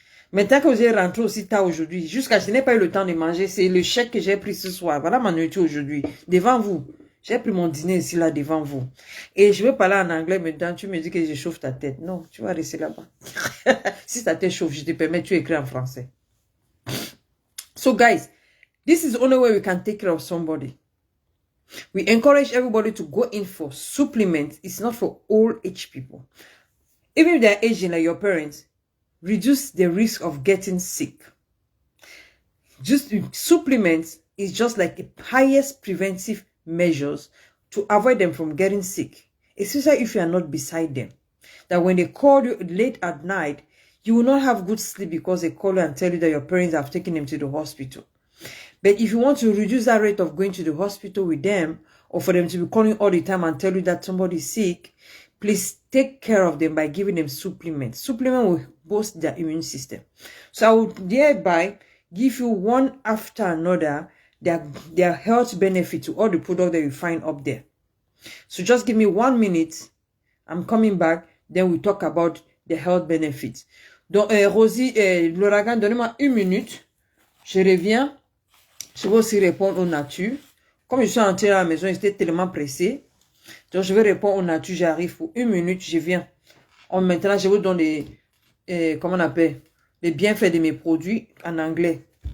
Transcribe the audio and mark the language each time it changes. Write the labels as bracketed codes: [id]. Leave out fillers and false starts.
[fr] Maintenant que j'ai rentré aussi tard aujourd'hui, jusqu'à je n'ai pas eu le temps de manger, c'est le chèque que j'ai pris ce soir. Voilà ma nourriture aujourd'hui, devant vous. J'ai pris mon dîner ici, là, devant vous. Et je veux parler en anglais maintenant, tu me dis que je chauffe ta tête. Non, tu vas rester là-bas. Si ta tête chauffe, je te permets, tu écris en français. [en] So guys, this is the only way we can take care of somebody. We encourage everybody to go in for supplements. It's not for all age people. Even if they're aging like your parents, reduce the risk of getting sick. Just supplements is just like the highest preventive measures to avoid them from getting sick, especially if you are not beside them. That when they call you late at night, you will not have good sleep because they call you and tell you that your parents have taken them to the hospital. But if you want to reduce that rate of going to the hospital with them, or for them to be calling all the time and tell you that somebody is sick, please take care of them by giving them supplements. Supplement will boost their immune system. So I would thereby give you one after another their health benefit to all the products that you find up there. So just give me 1 minute. I'm coming back. Then we talk about the health benefits. [fr] Donc, Rosie, l'ouragan, donnez-moi 1 minute. Je reviens. Je vais aussi répondre aux natures. Comme je suis entrée à la maison, j'étais tellement pressée. Donc, je vais répondre aux natures. J'arrive pour 1 minute. Je viens. Maintenant, je vous donne les, comment on appelle, les bienfaits de mes produits en anglais.